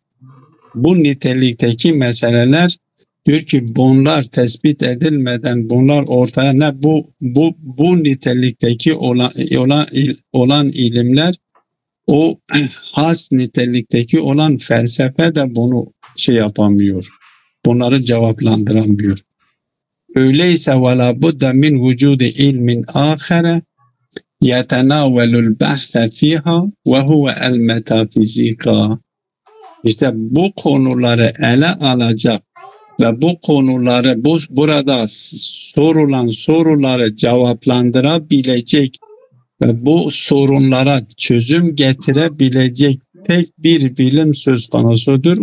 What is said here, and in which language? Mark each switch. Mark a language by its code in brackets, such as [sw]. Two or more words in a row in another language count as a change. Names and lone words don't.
[tr] Bu nitelikteki meseleler diyor ki bunlar tespit edilmeden, bunlar ortaya ne bu nitelikteki olan ilimler, o has nitelikteki olan felsefe de bunu yapamıyor. Bunları cevaplandıramıyor. [ar] Öyleyse وَلَا بُدَّ مِنْ وُجُودِ ilmin آخَرَ يَتَنَاوَلُ الْبَحْثَ فِيهَا وَهُوَ الْمَتَافِزِيكَ. [tr] İşte bu konuları ele alacak ve bu konuları burada sorulan soruları cevaplandırabilecek ve bu sorunlara çözüm getirebilecek tek bir bilim söz konusudur.